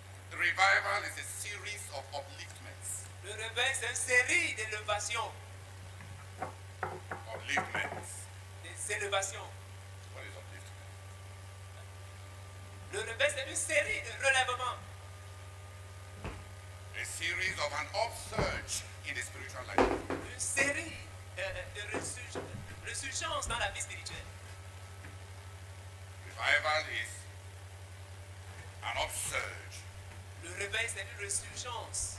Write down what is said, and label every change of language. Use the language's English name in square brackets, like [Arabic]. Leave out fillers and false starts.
[English] revival is a series of upliftments. [French] Le réveil, c'est une série d'élévations. [English] Upliftments. [French] Des élévations. [English] What is upliftment? [French] Le réveil, c'est une série de relèvements. [English] A series of an upsurge in the spiritual life. [French] Une série de résurgence dans la vie spirituelle. [English] Revival is an upsurge, [French] Le réveil, c'est une résurgence.